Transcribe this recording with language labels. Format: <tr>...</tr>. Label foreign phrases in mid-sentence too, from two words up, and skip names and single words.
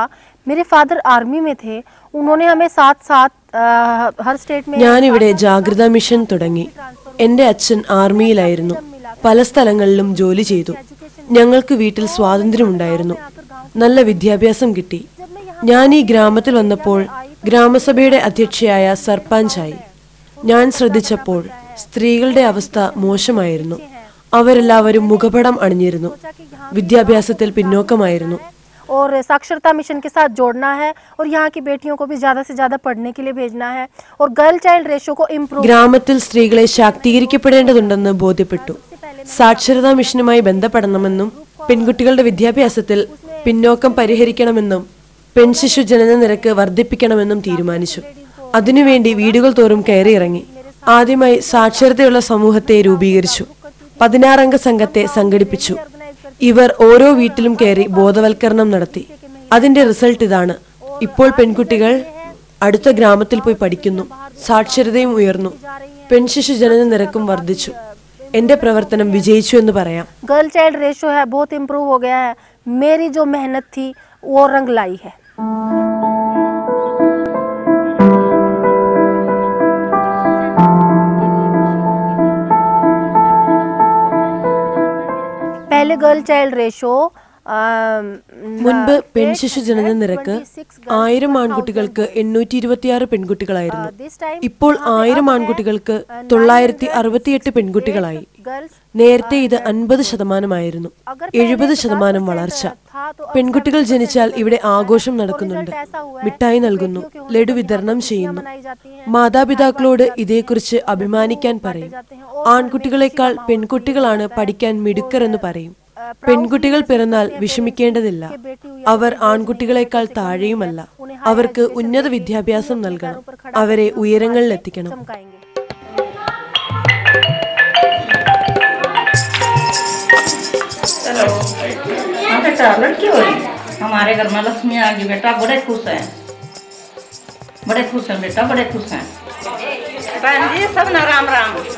<hi>मेरे फादर आर्मी में थे. उन्होंने हमें साथ साथ हर स्टेट में</hi> <ml>ഞാനിവിടെ ജാഗ്രതാ മിഷൻ തുടങ്ങി. എൻ്റെ അച്ഛൻ ആർമിയിലായിരുന്നു. പല സ്ഥലങ്ങളിലും ജോലി ചെയ്തു. ഞങ്ങൾക്ക് വീട്ടിൽ സ്വാതന്ത്ര്യമുണ്ടായിരുന്നു. നല്ല വിദ്യാഭ്യാസം കിട്ടി. ഞാൻ ഈ ഗ്രാമത്തിൽ വന്നപ്പോൾ ഗ്രാമസഭയുടെ അധ്യക്ഷയായ സർപഞ്ചായി. ഞാൻ ശ്രദ്ധിച്ചപ്പോൾ സ്ത്രീകളുടെ അവസ്ഥ മോശമായിരുന്നു. അവരെല്ലാവരും മുഖപടം അണിഞ്ഞിരുന്നു. വിദ്യാഭ്യാസത്തിൽ പിന്നോക്കമായിരുന്നു.</ml> <hi>और साक्षरता मिशन के साथ जोड़ना है और यहाँ की बेटियों को भी ज़्यादा से ज़्यादा पढ़ने के लिए भेजना है और</hi> <en>girl child ratio</en> <hi>को इम्प्रूव.</hi> <ml>ഗ്രാമത്തിൽ സ്ത്രീകളെ ശാക്തീകരിക്കപ്പെടേണ്ടതുണ്ടെന്ന് ബോധ്യപ്പെട്ടു. സാക്ഷരതാ മിഷനുമായി ബന്ധപ്പെടണമെന്നും പെൺകുട്ടികളുടെ വിദ്യാഭ്യാസത്തിൽ പിന്നോക്കം പരിഹരിക്കണമെന്നും പെൺശിശു ജനന നിരക്ക് വർദ്ധിപ്പിക്കണമെന്നും തീരുമാനിച്ചു. അതിനുവേണ്ടി വീടുകൾ തോറും കയറിയിറങ്ങി. ആദ്യമായി സാക്ഷരതയുള്ള സമൂഹത്തെ രൂപീകരിച്ചു. 16 അംഗ സംഘത്തെ സംഘടിപ്പിച്ചു. ഇവർ ഓരോ വീട്ടിലും കയറി ബോധവൽക്കരണം നടത്തി. അതിന്റെ റിസൾട്ട് ഇതാണ്. ഇപ്പോൾ പെൺകുട്ടികൾ അടുത്ത ഗ്രാമത്തിൽ പോയി പഠിക്കുന്നു. സാക്ഷരതയും ഉയർന്നു. പെൺശിശു ജനന നിരക്കും വർദ്ധിച്ചു. എന്റെ പ്രവർത്തനം വിജയിച്ചു എന്ന് പറയാം.</ml> <en>girl child ratio</en> <hi>है बहुत इम्प्रूव हो गया है. मेरी जो मेहनत थी वो रंग लाई है. पहले</hi> <en>girl child ratio</en> <ml>മുൻപ് പെൺശിശു ജനന നിരക്ക് 1000 ആൺകുട്ടികൾക്ക് 826 പെൺകുട്ടികളായിരുന്നു. ഇപ്പോൾ 1000 ആൺകുട്ടികൾക്ക് 968 പെൺകുട്ടികളായി. നേരത്തെ ഇത് 50% 70% വളർച്ച. പെൺകുട്ടികൾ ജനിച്ചാൽ ഇവിടെ ആഘോഷം നടക്കുന്നുണ്ട്. മിഠായി നൽകുന്നു, ലഡു വിതരണം ചെയ്യുന്നു. മാതാപിതാക്കളോട് ഇതേക്കുറിച്ച് അഭിമാനിക്കാൻ പറയും. ആൺകുട്ടികളെക്കാൾ പെൺകുട്ടികളാണ് പഠിക്കാൻ മിടുക്കരെന്ന് പറയും. പെൺകുട്ടികൾ പിറന്നാൽ വിഷമിക്കേണ്ടതില്ല. അവർ ആൺകുട്ടികളെക്കാൾ താഴെയുമല്ല. അവർക്ക് ഉന്നത വിദ്യാഭ്യാസം നൽകണം. അവരെ ഉയരങ്ങളിലെത്തിക്കണം.</ml> <hi>हमारे घर में लक्ष्मी आ गई बेटा, बड़े खुश हैं बेटा, बड़े खुश हैं. बहन जी सब ना राम राम.</hi>